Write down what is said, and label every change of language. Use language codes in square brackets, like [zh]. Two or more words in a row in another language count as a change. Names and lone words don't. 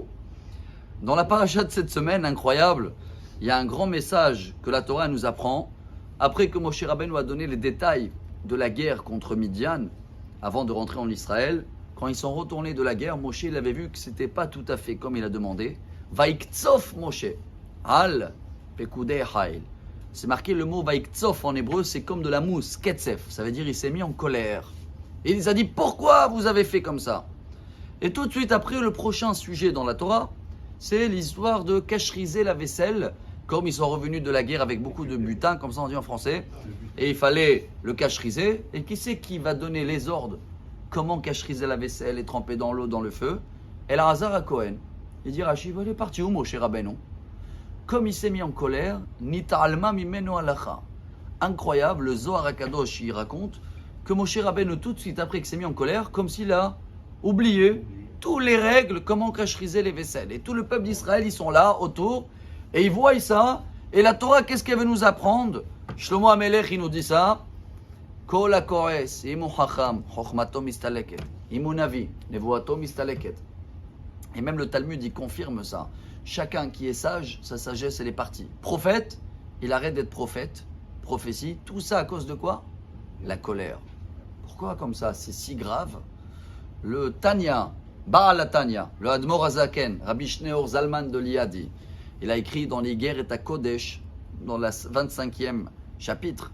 [fr] Dans la paracha de cette semaine, incroyable, il y a un grand message que la Torah nous apprend. Après que Moshe Rabbeinu a donné les détails de la guerre contre Midian, avant de rentrer en Israël, quand ils sont retournés de la guerre, Moshe il avait vu que ce n'était pas tout à fait comme il a demandé. [he] ויקצף משה, על פקודי החיל. [fr] C'est marqué le mot Vaiktsof en hébreu, c'est comme de la mousse, ketsef, ça veut dire il s'est mis en colère. Et il les a dit pourquoi vous avez fait comme ça? Et tout de suite après, le prochain sujet dans la Torah, c'est l'histoire de cacheriser la vaisselle, comme ils sont revenus de la guerre avec beaucoup de butin, comme ça on dit en français, et il fallait le cacheriser. Et qui c'est qui va donner les ordres? Comment cacheriser la vaisselle et tremper dans l'eau, dans le feu? Elazar à Cohen. Il dit Rashi, il est parti où Moshe Rabbeinu? Comme il s'est mis en colère, [he] נתעלמה ממנו הלכה. [fr] Incroyable, le Zohar HaKadosh il raconte que Moshe Rabbeinu tout de suite après qu'il s'est mis en colère, comme s'il a oublié toutes les règles, comment cacheriser les vaisselles. Et tout le peuple d'Israël, ils sont là, autour, et ils voient ça. Et la Torah, qu'est-ce qu'elle veut nous apprendre? Shlomo HaMelech, il nous dit ça. [he] כל הכועס, אם חכם, חכמתו מסתלקת. אם נביא, נבואתו מסתלקת. [fr] Et même le Talmud, il confirme ça. Chacun qui est sage, sa sagesse, elle est partie. Prophète, il arrête d'être prophète. Prophétie, tout ça à cause de quoi? La colère. Pourquoi comme ça? C'est si grave. Le Tanya, Baal Tanya, le Admor Hazaken, Rabbi Shneor Zalman de Liadi, il a écrit dans les guerres et à Kodesh, dans le 25e chapitre.